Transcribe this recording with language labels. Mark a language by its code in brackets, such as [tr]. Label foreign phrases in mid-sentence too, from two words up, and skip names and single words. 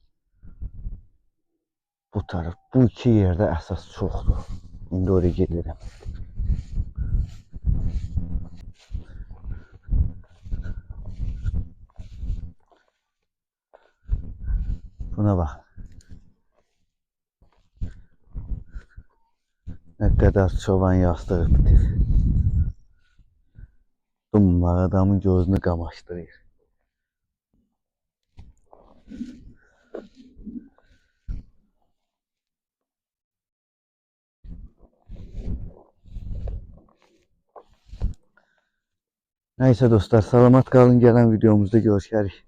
[az] Bu tərəf, bu iki yerdə əsas çoxdur. İndi oraya gedirəm. [tr] Buna bak. Ne kadar çoban yastığı bitir. Dumma adamın gözünü kamaştırır. Neyse dostlar, salamat kalın, gelen videomuzda görüşürüz.